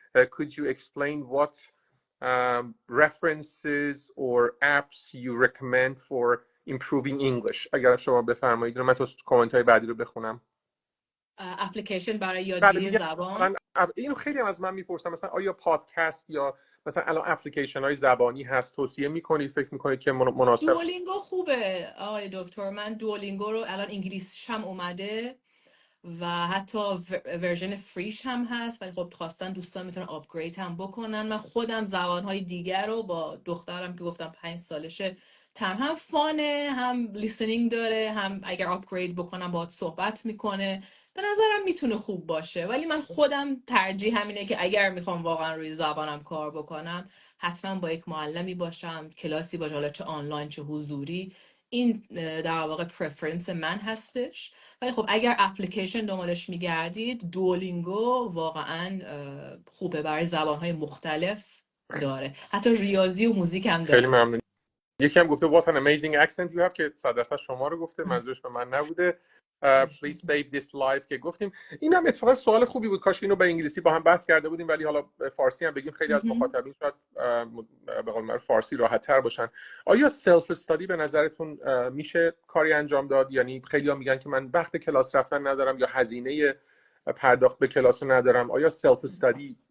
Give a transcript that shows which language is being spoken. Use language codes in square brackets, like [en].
[en] Could you explain what references or apps you recommend for improving English؟ [fa] اگر شما بفرمایید من تو کامنت های بعدی رو بخونم. اپلیکیشن برای یادگیری زبان. اینو خیلی هم از من میپرسن، مثلا آیا پادکست یا مثلا الان اپلیکیشن های زبانی هست توصیه میکنید، فکر میکنید که مناسب؟ دوولینگو خوبه آقای دکتر. من دوولینگو رو الان انگلیسیش هم اومده و حتی ورژن فریش هم هست، ولی خب خواستن دوستان میتونن آپگرید هم بکنن. من خودم زبانهای دیگر رو با دخترم که گفتم 5 سالشه هم فانه، هم لیسنینگ داره، هم اگر آپگرید بکنم باهات صحبت میکنه. به نظرم میتونه خوب باشه، ولی من خودم ترجیح همینه که اگر میخوام واقعا روی زبانم کار بکنم حتما با یک معلمی باشم، کلاسی باشه، حالا چه آنلاین چه حضوری. این در واقع پرفرنس من هستش. ولی خب اگر اپلیکیشن دنبالش میگردید، دوولینگو واقعا خوبه، برای زبانهای مختلف داره، حتی ریاضی و موزیک هم داره. خیلی ممنون. یکی هم گفته [en] what an amazing accent you have [fa] که 100% شما رو گفته، منظورش به من نبوده. [en] Please save this live [fa] که گفتیم. این هم اتفاقا سوال خوبی بود، کاش اینو به انگلیسی با هم بحث کرده بودیم، ولی حالا فارسی هم بگیم خیلی از مخاطبین شاید به قول معروف فارسی راحت تر باشن. آیا سلف استادی به نظرتون میشه کاری انجام داد؟ یعنی خیلی ها میگن که من وقت کلاس رفتن ندارم یا هزینه پرداخت به کلاس ندارم. آیا سلف استادی